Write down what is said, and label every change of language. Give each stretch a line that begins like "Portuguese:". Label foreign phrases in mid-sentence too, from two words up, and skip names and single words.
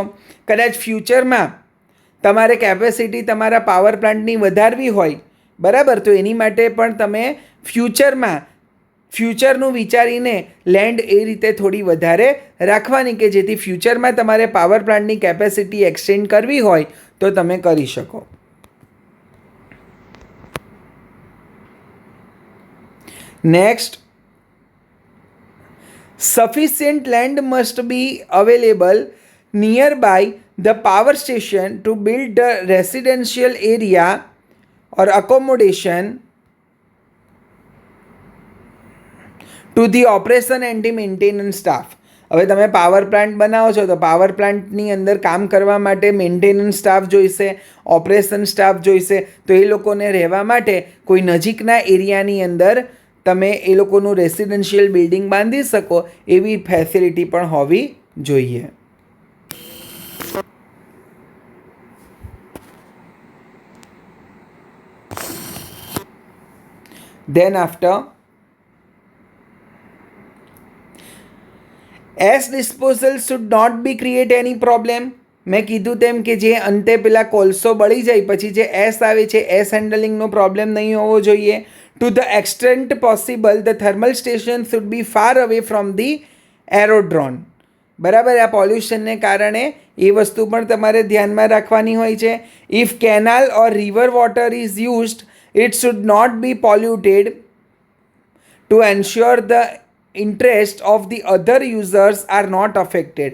Gujarati: કદાચ ફ્યુચરમાં તમારે કેપેસિટી તમારા
English: power plantની
Gujarati: વધારવી હોય, બરાબર, તો એની માટે પણ તમે ફ્યુચરનું વિચારીને લેન્ડ એ રીતે થોડી વધારે રાખવાની કે જેથી ફ્યુચરમાં તમારે
English: power plantની capacity extend
Gujarati: કરવી હોય તો તમે કરી શકો. નેક્સ્ટ,
English: sufficient land must be available nearby the power station to build the residential area or accommodation to the operation and the maintenance staff.
Gujarati: હવે તમે
English: power plant
Gujarati: બનાવો છો તો
English: power plantની
Gujarati: અંદર કામ કરવા માટે
English: maintenance staff
Gujarati: જોઈશે,
English: operation staff
Gujarati: જોઈશે, તો એ લોકોને રહેવા માટે કોઈ નજીકના એરિયાની અંદર તમે એ લોકોનું
English: residential building
Gujarati: બાંધી શકો એવી ફેસિલિટી પણ હોવી જોઈએ.
English: Then after, ash disposal should not be create any problem.
Gujarati: મેં કીધું તેમ કે જે અંતે પેલા કોલસો બળી જાય પછી જે એસ આવે છે
English: ash handlingનો problem
Gujarati: નહીં હોવો જોઈએ.
English: To the extent possible, the thermal station should be far away from the aerodrome.
Gujarati: બરાબર, આ પોલ્યુશનને કારણે એ વસ્તુ પણ તમારે ધ્યાનમાં રાખવાની હોય છે.
English: if canal or river water is used, it should not be polluted to ensure the interest of the other users are not affected.